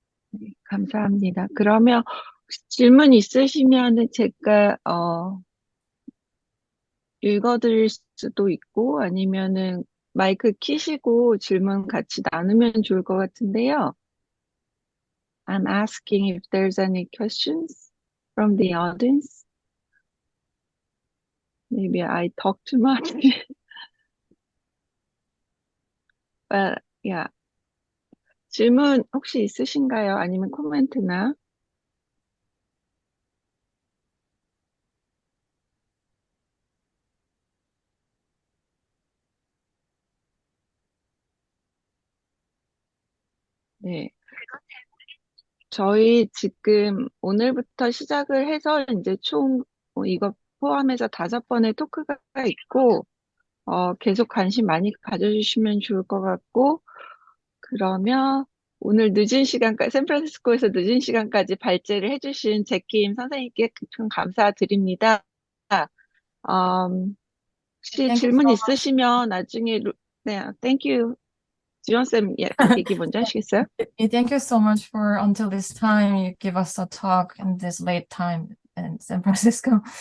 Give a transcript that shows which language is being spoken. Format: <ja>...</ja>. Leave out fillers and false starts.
<ko>네, 감사합니다. 그러면 혹시 질문 있으시면은 제가 읽어드릴 수도 있고 아니면은 마이크 키시고 질문 같이 나누면 좋을 것 같은데요.</ko> <en>I'm asking if there's any questions from the audience. Maybe I talk too much. But yeah.</en> <ko>질문 혹시 있으신가요? 아니면 코멘트나? 네. 저희 지금 오늘부터 시작을 해서 이제 총 이거 포함해서 5번의 토크가 있고, 계속 관심 많이 가져주시면 좋을 것 같고, 그러면 오늘 늦은 시간까지, 샌프란시스코에서 늦은 시간까지 발제를 해주신 제키임 선생님께 큰 감사드립니다. 혹시</ko> <en>Thank you</en> <ko>질문</ko> <en>so</en> <ko>있으시면 나중에, 네,</ko> <en>thank you.</en> <ko>지원쌤, 예, 얘기 먼저 하시겠어요?</ko> <en>Thank you so much for until this time you give us a talk in this late time in San Francisco.</en>